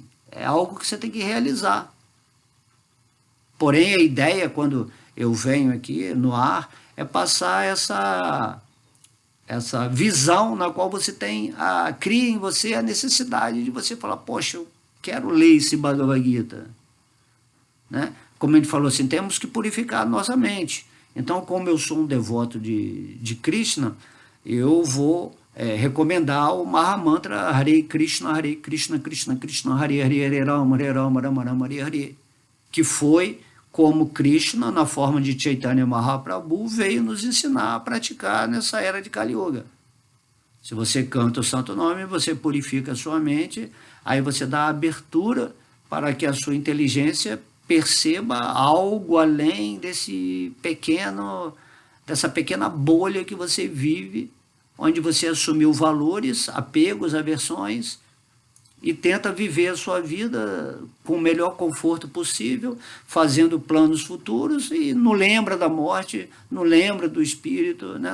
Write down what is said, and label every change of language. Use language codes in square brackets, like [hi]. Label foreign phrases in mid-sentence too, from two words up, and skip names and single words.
[pt] É algo que você tem que realizar. Porém, a ideia, quando eu venho aqui no ar, é passar essa visão na qual você cria em você a necessidade de você falar, poxa, eu quero ler esse Bhagavad Gita. Né? Como a gente falou assim, temos que purificar a nossa mente. Então, como eu sou um devoto de Krishna, eu vou recomendar o Mahamantra Hare Krishna, Krishna Krishna, Hare Hare, Hare Rama, Rama Rama, Hare Hare, que foi como Krishna, na forma de Chaitanya Mahaprabhu, veio nos ensinar a praticar nessa era de Kali Yuga. Se você canta o santo nome, você purifica a sua mente, aí você dá abertura para que a sua inteligência perceba algo além dessa pequena bolha que você vive onde você assumiu valores, apegos, aversões, e tenta viver a sua vida com o melhor conforto possível, fazendo planos futuros, e não lembra da morte, não lembra do espírito, né?